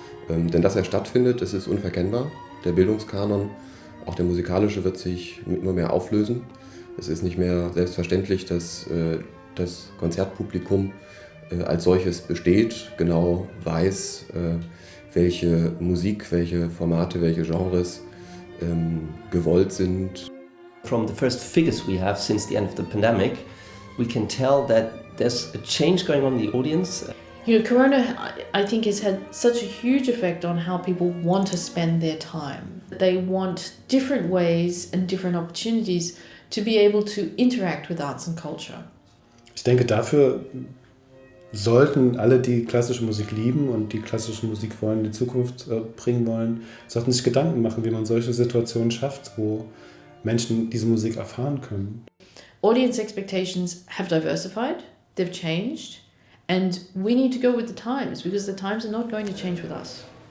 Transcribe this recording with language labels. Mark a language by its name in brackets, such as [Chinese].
[German] Denn dass er stattfindet, das ist unverkennbar. Der Bildungskanon, auch der musikalische, wird sich immer mehr auflösen. Es ist nicht mehr selbstverständlich, dass das Konzertpublikum als solches besteht, genau weiß, welche Musik, welche Formate, welche Genres gewollt sind. [English] From the first figures we have since the end of the pandemic, we can tell that there's a change going on in the audience. Corona, I think, has had such a huge effect on how people want to spend their time. They want different ways and different opportunities to be able to interact with arts and culture. [German] Ich denke, dafür sollten alle, die klassische Musik lieben und die klassische Musik wollen, in die Zukunft bringen wollen, sollten sich Gedanken machen, wie man solche Situationen schafft, wo Menschen diese Musik erfahren können. [English] Audience expectations have diversified, they've changed, and we need to go with the times because the times are not going to change with us.